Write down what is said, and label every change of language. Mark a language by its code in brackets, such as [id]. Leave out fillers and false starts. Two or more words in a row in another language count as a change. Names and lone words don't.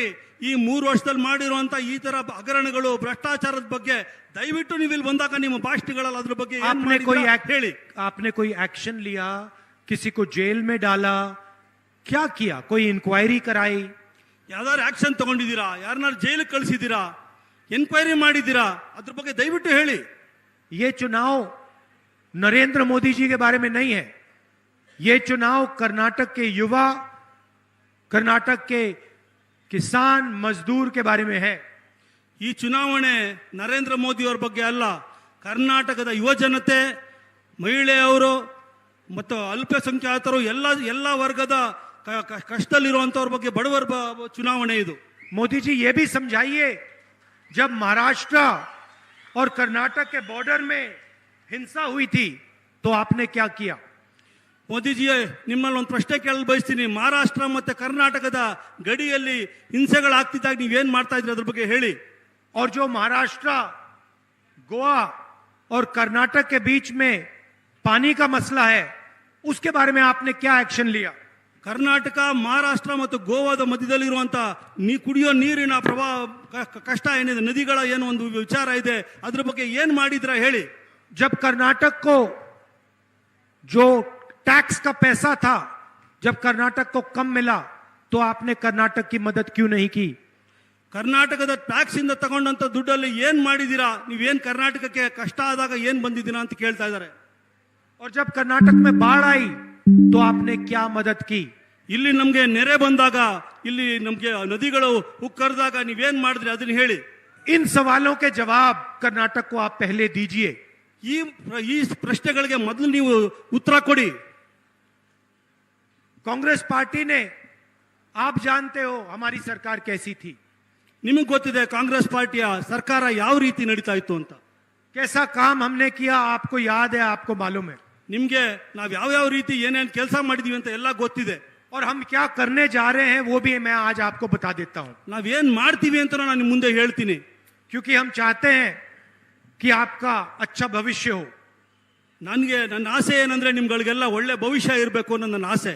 [kn] ಈ 3 ವರ್ಷದಲ್ಲಿ ಮಾಡಿರುವಂತ ಈ ತರ ಹಗರಣಗಳು, ಭ್ರಷ್ಟಾಚಾರದ ಬಗ್ಗೆ ದಯವಿಟ್ಟು ನೀವು ಇಲ್ಲಿ ಬಂದಾಗ ನಿಮ್ಮ ಭಾಷಣಗಳಲ್ಲಿ ಅದ್ರ ಬಗ್ಗೆ ಹೇಳಿ। [hi] आपने कोई एक्शन लिया, किसी को जेल में डाला, क्या किया? कोई इंक्वायरी कराई? [kn] ಯಾವ್ದಾದ್ರು ಆಕ್ಷನ್ ತಗೊಂಡಿದ್ದೀರಾ? ಯಾರನ್ನಾರು ಜೈಲಿಗೆ ಕಳಿಸಿದ್ದೀರಾ? ಎನ್ಕ್ವೈರಿ ಮಾಡಿದ್ದೀರಾ? ಅದ್ರ ಬಗ್ಗೆ ದಯವಿಟ್ಟು ಹೇಳಿ। [hi] ये चुनाव नरेंद्र मोदी जी के बारे में नहीं है, ये चुनाव कर्नाटक के युवा, कर्नाटक के किसान मजदूर के बारे में है। [kn] ಈ ಚುನಾವಣೆ ನರೇಂದ್ರ ಮೋದಿ ಅವರ ಬಗ್ಗೆ ಅಲ್ಲ, ಕರ್ನಾಟಕದ ಯುವ ಜನತೆ, ಮಹಿಳೆಯರು ಮತ್ತು ಅಲ್ಪಸಂಖ್ಯಾತರು ಎಲ್ಲ ವರ್ಗದ ಕಷ್ಟದಲ್ಲಿರುವಂತವ್ರ ಬಗ್ಗೆ, ಬಡವರ ಚುನಾವಣೆ ಇದು। [hi] मोदी जी ये भी समझाइए, जब महाराष्ट्र और कर्नाटक के बॉर्डर में हिंसा हुई थी तो आपने क्या किया? [kn] ಮೋದಿಜಿ, ನಿಮ್ಮಲ್ಲಿ ಒಂದು ಪ್ರಶ್ನೆ ಕೇಳಲು ಬಯಸ್ತೀನಿ। ಮಹಾರಾಷ್ಟ್ರ ಮತ್ತೆ ಕರ್ನಾಟಕದ ಗಡಿಯಲ್ಲಿ ಹಿಂಸೆಗಳಾಗ್ತಿದ್ದಾಗ ನೀವೇನ್ ಮಾಡ್ತಾ ಇದ್ರಿ ಅದ್ರ ಬಗ್ಗೆ ಹೇಳಿ। [hi] और जो महाराष्ट्र, गोवा और कर्नाटक के बीच में पानी का मसला है, उसके बारे में आपने क्या एक्शन लिया? [kn] ಕರ್ನಾಟಕ, ಮಹಾರಾಷ್ಟ್ರ ಮತ್ತು ಗೋವಾದ ಮಧ್ಯದಲ್ಲಿರುವಂತ ಕುಡಿಯೋ ನೀರಿನ ಕಷ್ಟ ಏನಿದೆ, ನದಿಗಳ ಏನು ಒಂದು ವಿಚಾರ ಇದೆ, ಅದ್ರ ಬಗ್ಗೆ ಏನ್ ಮಾಡಿದ್ರ ಹೇಳಿ। [hi] जब कर्नाटक को जो टैक्स का पैसा था, जब कर्नाटक को कम मिला, तो आपने कर्नाटक की मदद क्यों नहीं की? [kn] ಕರ್ನಾಟಕದ ಟ್ಯಾಕ್ಸ್ ಇಂದ ತಗೊಂಡಂತ ದುಡ್ಡಲ್ಲಿ ಏನ್ ಮಾಡಿದೀರಾ? ನೀವೇನ್ ಕರ್ನಾಟಕಕ್ಕೆ ಕಷ್ಟ ಆದಾಗ ಏನ್ ಬಂದಿದ್ದೀರಾ ಅಂತ ಕೇಳ್ತಾ ಇದ್ದಾರೆ। [hi] और जब कर्नाटक में बाढ़ आई तो आपने क्या मदद की? [kn] ಇಲ್ಲಿ ನಮ್ಗೆ ನೆರೆ ಬಂದಾಗ, ಇಲ್ಲಿ ನಮ್ಗೆ ನದಿಗಳು ಉಕ್ಕರಿದಾಗ ನೀವೇನ್ ಮಾಡಿದ್ರಿ ಅದನ್ನ ಹೇಳಿ। [hi] इन सवालों के जवाब कर्नाटक को आप पहले दीजिए। [kn] ಈ ಪ್ರಶ್ನೆಗಳಿಗೆ ಮೊದಲು ನೀವು ಉತ್ತರ ಕೊಡಿ। [hi] कांग्रेस पार्टी ने, आप जानते हो हमारी सरकार कैसी थी, [kn] ನಿಮಗೆ ಗೊತ್ತಿದೆ ಕಾಂಗ್ರೆಸ್ ಪಾರ್ಟಿಯ ಸರ್ಕಾರ ಯಾವ ರೀತಿ ನಡೀತಾ ಇತ್ತು ಅಂತ। [hi] कैसा काम हमने किया आपको याद है, आपको मालूम है। [kn] ನಿಮ್ಗೆ ನಾವ್ ಯಾವ ರೀತಿ ಏನೇನ್ ಕೆಲಸ ಮಾಡಿದೀವಿ ಅಂತ ಎಲ್ಲ ಗೊತ್ತಿದೆ। [hi] और हम क्या करने जा रहे हैं वो भी मैं आज आपको बता देता हूं, [kn] ನಾವೇನ್ ಮಾಡ್ತೀವಿ ಅಂತ ನಾನು ನಿಮ್ ಮುಂದೆ ಹೇಳ್ತೀನಿ। [hi] क्योंकि हम चाहते हैं कि आपका अच्छा भविष्य हो। [kn] ನನಗೆ ನನ್ನ ಆಸೆ ಏನಂದ್ರೆ ನಿಮ್ಗಳಿಗೆಲ್ಲ ಒಳ್ಳೆ ಭವಿಷ್ಯ ಇರಬೇಕು ಅನ್ನೋ ನನ್ನ ಆಸೆ।